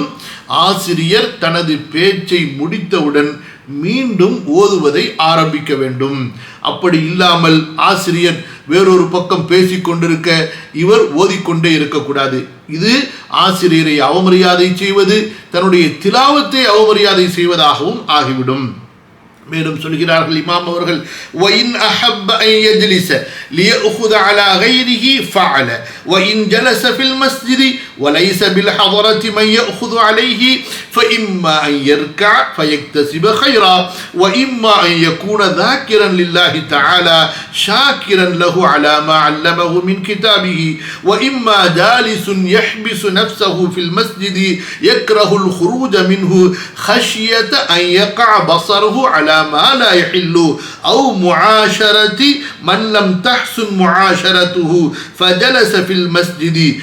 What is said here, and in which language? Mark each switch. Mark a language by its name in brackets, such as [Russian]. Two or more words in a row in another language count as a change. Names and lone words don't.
[Tamil] ஆசிரியர் தனது பேச்சை முடித்தவுடன் மீண்டும் ஓதுவதை ஆரம்பிக்க வேண்டும். அப்படி இல்லாமல் ஆசிரியர் வேறொரு பக்கம் பேசிக்கொண்டிருக்க இவர் ஓதிக்கொண்டே இருக்கக்கூடாது. இது ஆசிரியரை அவமரியாதை செய்வது, தன்னுடைய திலாவத்தை அவமரியாதை செய்வதாகவும் ஆகிவிடும். மேலும் சொல்கிறார்கள் இமாம் அவர்கள், [Arabic] وَإِنْ أَحَبَّ أَنْ يَجْلِسَ لِيَأْخُذَ عَلَى غَيْرِهِ فَعَلَ وَإِنْ جَلَسَ فِي الْمَسْجِدِ وَلَيْسَ بِالْحَضَرَةِ مَنْ يَأْخُذُ عَلَيْهِ فَإِمَّا أَنْ يَرْكَعَ فَيَكْتَسِبَ خَيْرًا وَإِمَّا أَنْ يَكُونَ ذَاكِرًا لِلَّهِ تَعَالَى شَاكِرًا لَهُ عَلَى مَا عَلَّمَهُ مِنْ كِتَابِهِ وَإِمَّا جَالِسٌ يَحْبِسُ نَفْسَهُ فِي الْمَسْجِدِ يَكْرَهُ الْخُرُوجَ مِنْهُ خَشْيَةَ أَنْ يَقَعَ بَصَرُهُ على ما لا يحل أو معاشرة من لم تحسن معاشرته فجلس في المسجد